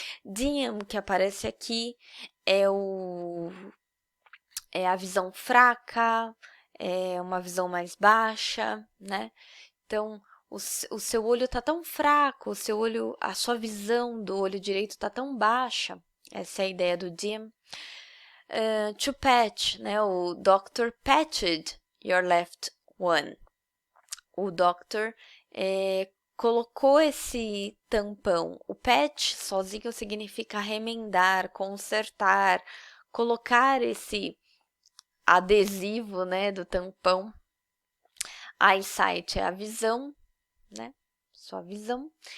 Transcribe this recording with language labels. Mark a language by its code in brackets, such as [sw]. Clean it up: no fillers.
[pt] Dim, que aparece aqui, é a visão fraca, é uma visão mais baixa, né? Então, o seu olho tá tão fraco, a sua visão do olho direito tá tão baixa. Essa é a ideia do dim. [en] To patch, [pt] né? [en] O doctor patched your left one. [pt] O doctor colocou esse tampão. O patch sozinho significa remendar, consertar, colocar esse adesivo, né, do tampão. Eyesight é a visão, né? Sua visão.